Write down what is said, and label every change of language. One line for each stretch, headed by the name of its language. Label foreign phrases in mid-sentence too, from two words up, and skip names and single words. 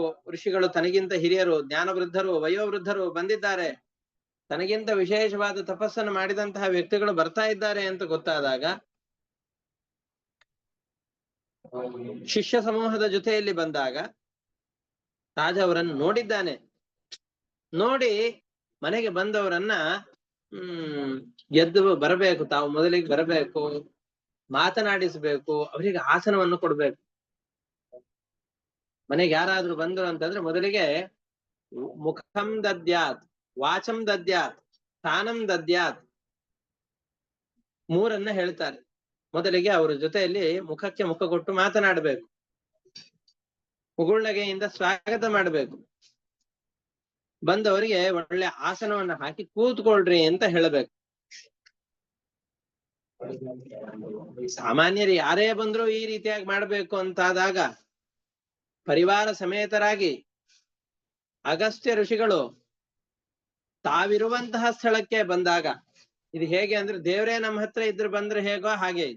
Kannada: ಋಷಿಗಳು ತನಗಿಂತ ಹಿರಿಯರು, ಜ್ಞಾನವೃದ್ಧರು, ವಯೋವೃದ್ಧರು ಬಂದಿದ್ದಾರೆ, ತನಗಿಂತ ವಿಶೇಷವಾದ ತಪಸ್ಸನ್ನು ಮಾಡಿದಂತಹ ವ್ಯಕ್ತಿಗಳು ಬರ್ತಾ ಇದ್ದಾರೆ ಅಂತ ಗೊತ್ತಾದಾಗ ಶಿಷ್ಯ ಸಮೂಹದ ಜೊತೆಯಲ್ಲಿ ಬಂದಾಗ ರಾಜ ಅವರನ್ನು ನೋಡಿದ್ದಾನೆ. ನೋಡಿ ಮನೆಗೆ ಬಂದವರನ್ನ ಎದ್ದು ಬರಬೇಕು, ತಾವು ಮೊದಲಿಗೆ ಬರಬೇಕು, ಮಾತನಾಡಿಸ್ಬೇಕು, ಅವರಿಗೆ ಆಸನವನ್ನು ಕೊಡ್ಬೇಕು. ಮನೆಗೆ ಯಾರಾದ್ರೂ ಬಂದ್ರು ಅಂತಂದ್ರೆ ಮೊದಲಿಗೆ
Sanskrit: ಮುಖಂ ದದ್ಯಾತ್, ವಾಚಂ ದದ್ಯಾತ್, ಸ್ಥಾನಂ ದದ್ಯಾತ್,
Kannada: ಮೂರನ್ನ ಹೇಳ್ತಾರೆ. ಮೊದಲಿಗೆ ಅವರ ಜೊತೆಯಲ್ಲಿ ಮುಖಕ್ಕೆ ಮುಖ ಕೊಟ್ಟು ಮಾತನಾಡಬೇಕು, ಮುಗುಳ್ನಗೆಯಿಂದ ಸ್ವಾಗತ ಮಾಡಬೇಕು, ಬಂದವರಿಗೆ ಒಳ್ಳೆ ಆಸನವನ್ನ ಹಾಕಿ ಕೂತ್ಕೊಳ್ರಿ ಅಂತ ಹೇಳಬೇಕು. ಸಾಮಾನ್ಯರು ಯಾರೇ ಬಂದ್ರು ಈ ರೀತಿಯಾಗಿ ಮಾಡ್ಬೇಕು ಅಂತಾದಾಗ ಪರಿವಾರ ಸಮೇತರಾಗಿ ಅಗಸ್ತ್ಯ ಋಷಿಗಳು ತಾವಿರುವಂತಹ ಸ್ಥಳಕ್ಕೆ ಬಂದಾಗ, ಇದು ಹೇಗೆ ಅಂದ್ರೆ ದೇವರೇ ನಮ್ಮ ಹತ್ರ ಇದ್ರು ಬಂದ್ರೆ ಹೇಗೋ ಹಾಗೆ ಇದು.